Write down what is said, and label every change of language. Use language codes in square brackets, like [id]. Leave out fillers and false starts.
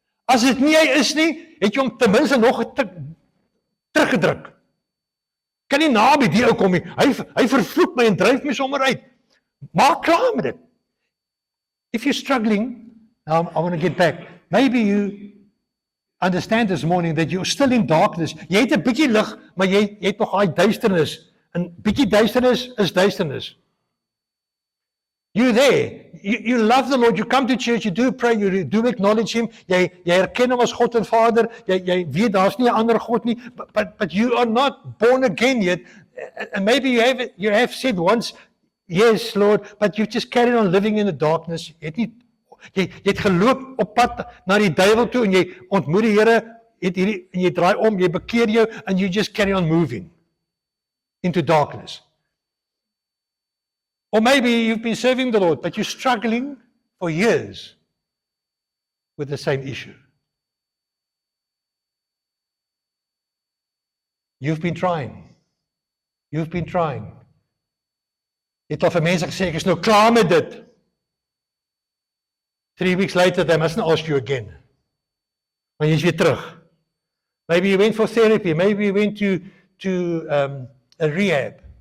[af] As dit nie hy is nie, het jy hom ten minste nog teruggedruk. Kan nie na by die ou kom nie. Hy vervloek my en dryf my sommer uit. Maak klaar met dit. [en] If you're struggling, now I want to get back. Maybe you understand this morning that you're still in darkness. [af] Jy het 'n bietjie lig, maar jy het nog daai duisternis. En bietjie duisternis is duisternis. [en] You're there. You love the Lord. You come to church. You do pray. You do acknowledge Him. [af] Jy erken hom as God en Vader. Jy weet daar's nie 'n ander God nie. [en] But you are not born again yet. And maybe you have said once, yes, Lord, but you just carry on living in the darkness. [af] Jy het geloop op pad na die duiwel toe en jy ontmoet die Here, en jy draai om, jy bekeer jou, [en] and you just carry on moving into darkness. Or maybe you've been serving the Lord, but you're struggling for years with the same issue. You've been trying. [af] Jy het al vir mense gesê, ek is nou klaar met dit. [en] 3 weeks later, they mustn't ask you again. [af] Maar jy is weer terug. [en] Maybe you went for therapy. Maybe you went to a rehab.